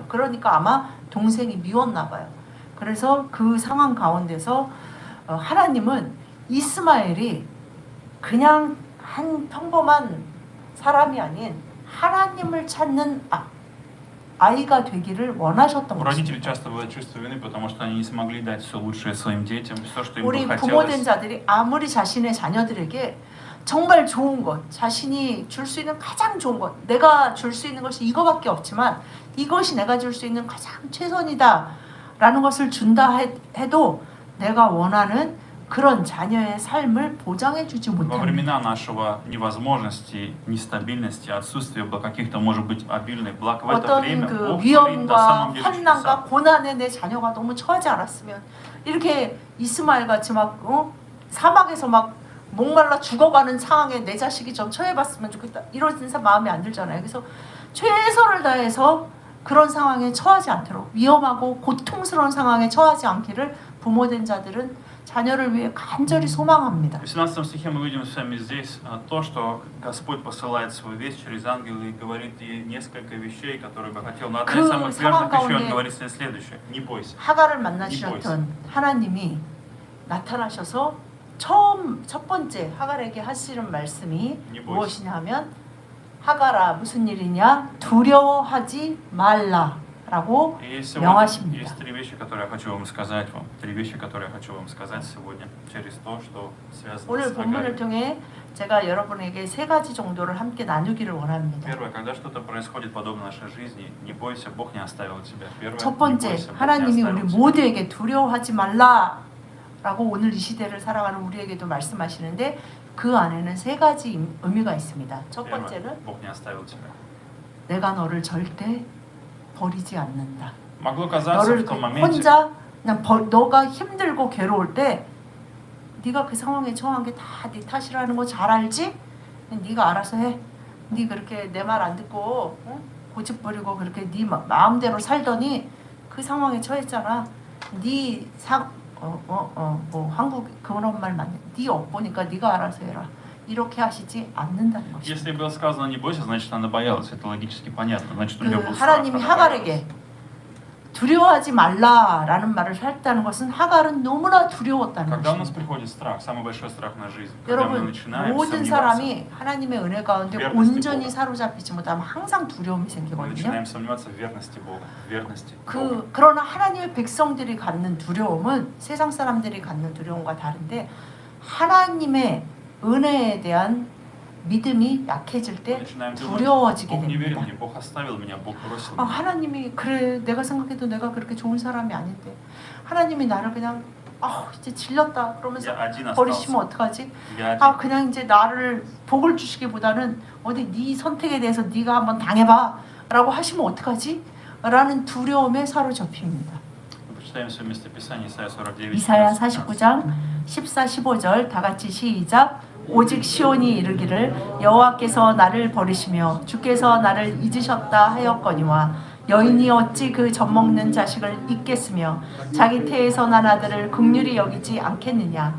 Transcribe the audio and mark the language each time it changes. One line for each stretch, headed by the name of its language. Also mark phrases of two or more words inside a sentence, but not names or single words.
Korean: 그러니까 아마 동생이 미웠나 봐요. 그래서 그 상황 가운데서 하나님은 이스마엘이 그냥 한 평범한 사람이 아닌 하나님을 찾는 아이가 되기를 원하셨던
Russian: У родителей
Korean: 것입니다.
Russian: часто бывает чувство вины, потому что они не смогли дать все лучшее своим детям, все, что им
Korean: 우리
Russian: бы
Korean: 부모된
Russian: хотелось.
Korean: 자들이 아무리 자신의 자녀들에게 정말 좋은 것, 자신이 줄 수 있는 가장 좋은 것, 내가 줄 수 있는 것이 이거밖에 없지만 이것이 내가 줄 수 있는 가장 최선이다라는 것을 준다 해도 내가 원하는 그런 자녀의 삶을 보장해주지
Russian: Во
Korean: 못합니다.
Russian: времена нашего невозможности, нестабильности, отсутствия каких-то, может быть, обильных благ, в это
Korean: 어떤
Russian: время
Korean: 그
Russian: Бог творит на
Korean: 위험과
Russian: самом деле
Korean: 환난과
Russian: чудеса.
Korean: 고난에 내 자녀가 너무 처하지 않았으면 이렇게 이스마엘 같이 막 사막에서 막 목말라 죽어가는 상황에 내 자식이 좀 처해봤으면 좋겠다 이런 마음이 안 들잖아요. 그래서 최선을 다해서 그런 상황에 처하지 않도록 위험하고 고통스러운 상황에 처하지 않기를 부모된 자들은 자녀를 위해 간절히 소망합니다.
Russian: В 17 стихе мы видим с вами здесь то, что Господь посылает свою весть через ангела и говорит ей несколько вещей, которые бы хотел. Но одна из самых первых вещей он говорит следующее: не бойся.
Korean: 하갈을 만나시던 하나님이 나타나셔서 첫 번째 하갈에게 하시는 말씀이 무엇이냐 하면 하갈아 무슨 일이냐 두려워하지 말라라고 명하십니다.
Russian: Есть три вещи, которые я хочу вам сказать вам. Три вещи, которые я хочу вам сказать сегодня через то, что связано
Korean: 오늘
Russian: с
Korean: 본문을
Russian: Агарью.
Korean: 통해 제가 여러분에게 세 가지 정도를 함께 나누기를 원합니다.
Russian: Первое, когда что-то происходит подобно нашей жизни, не бойся, Бог не оставил тебя. Первое,
Korean: 첫
Russian: не
Korean: 번째,
Russian: бойся, Бог не
Korean: 하나님이 우리
Russian: оставил тебя.
Korean: 모두에게 두려워하지 말라라고 오늘 이 시대를 살아가는 우리에게도 말씀하시는데 그 안에는 세 가지 의미가 있습니다. 첫
Russian: Первое,
Korean: 번째는
Russian: Бог не оставил тебя.
Korean: 내가 너를 절대 버리지 않는다.
Russian: Могло казаться
Korean: 너를
Russian: в том моменте,
Korean: 혼자 그냥 너가 힘들고 괴로울 때 네가 그 상황에 처한 게 다 네 탓이라는 거 잘 알지? 네가 알아서 해. 네 그렇게 내 말 안 듣고 고집 부리고 그렇게 네 마음대로 살더니 그 상황에 처했잖아. 뭐 한국 그런 말 맞네. 네 업보니까 네가 알아서 해라. 이렇게 하시지 않는다는 것입니다.
Russian: если было сказано не бойся, значит она боялась. Это логически понятно. Значит у нее был страх.
Korean: 하나님이
Russian: она
Korean: 하갈에게
Russian: боялась.
Korean: 두려워하지 말라라는 말을 했다는 것은 하갈은 너무나 두려웠다는
Russian: Когда у нас
Korean: 것입니다.
Russian: приходит страх, самый большой страх на жизнь, когда мы
Korean: 여러분
Russian: начинаем
Korean: 모든
Russian: сомневаться,
Korean: 사람이 하나님의 은혜 가운데
Russian: верности
Korean: 온전히
Russian: Бога.
Korean: 사로잡히지 못하면 항상 두려움이
Russian: мы
Korean: 생기거든요.
Russian: начинаем сомневаться в верности Бога, в верности Бога.
Korean: 그러나 하나님의 백성들이 갖는 두려움은 세상 사람들이 갖는 두려움과 다른데 하나님의 은혜에 대한 믿음이 약해질
Russian: Мы
Korean: 때
Russian: начинаем думать,
Korean: 두려워지게
Russian: Бог не верен
Korean: 됩니다.
Russian: мне, Бог оставил меня, Бог бросил
Korean: 아,
Russian: меня.
Korean: 하나님이 그래 내가 생각해도 내가 그렇게 좋은 사람이 아닌데 하나님이 나를 그냥 이제 질렸다 그러면서
Russian: Я один
Korean: 버리시면
Russian: остался.
Korean: 어떡하지?
Russian: Я
Korean: 아
Russian: один.
Korean: 그냥 이제 나를 복을 주시기보다는 어디 네 선택에 대해서 네가 한번 당해봐 라고 하시면 어떡하지? 라는 두려움에 사로잡힙니다.
Russian: Мы почитаем все местописание Исайя 49.
Korean: 이사야 14. 49장 14, 15절 다 같이 시작. 오직 시온이 이르기를 여호와께서 나를 버리시며 주께서 나를 잊으셨다 하였거니와 여인이 어찌 그 젖먹는 자식을 잊겠으며 자기 태에서 난 아들을 긍휼히 여기지 않겠느냐.